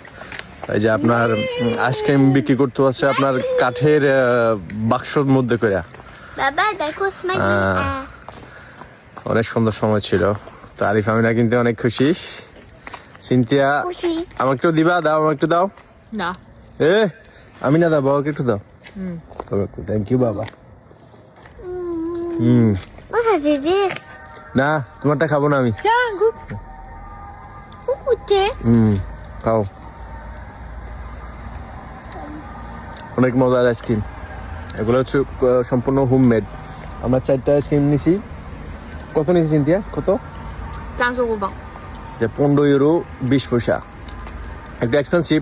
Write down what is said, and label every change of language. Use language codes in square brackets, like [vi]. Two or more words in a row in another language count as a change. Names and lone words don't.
[bn] এই যে আপনার আইসক্রিম বিক্রি করতে হচ্ছে আপনার কাঠের বাক্সর মধ্যে করে। Baba, দেখো স্মাইল। অনেক সুন্দর সময় ছিল। তো আরিফ আমিনা কিন্তু অনেক খুশি। সিন্ধিয়া খুশি। আমাকে একটু দিবা? দাও, আমাকে একটু দাও। না। আমিনা দাও, বাবাকে একটু দাও। [en] thank you [bn] বাবা। [fr] Moi, ça fait vert. [bn] না তোমারটা খাবো না আমি। [fr] Tiens, goûte. Vous goûtez? [bn] খাও। অনেক মজার আইসক্রিম। এগুলো হচ্ছে সম্পূর্ণ হোমমেড। আমরা 4টা আইসক্রিম নিছি। কত নিয়েছি সিন্ধিয়া? কত? 15,20 €. যে 15 ইউরো 20 পয়সা। একটু এক্সপেন্সিভ।